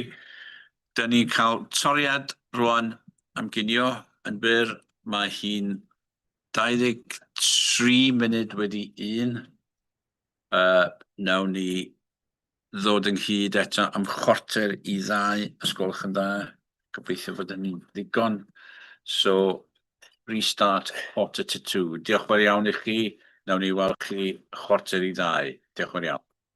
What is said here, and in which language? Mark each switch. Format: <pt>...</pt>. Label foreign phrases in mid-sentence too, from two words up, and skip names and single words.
<cy>Dyn ni'n cael toriad rwan am ginio yn byr. Mae hi'n 23 munud wedi 1. Nawn ni ddod ynghyd eto am chwarter i 2, os gwelwch yn dda. Gobeithio fod hynny'n ddigon.</cy> <en>So, restart quarter to 2.</en> <cy>Diolch yn fawr iawn i chi. Nawn ni weld chi chwarter i 2. Diolch yn fawr iawn.</cy>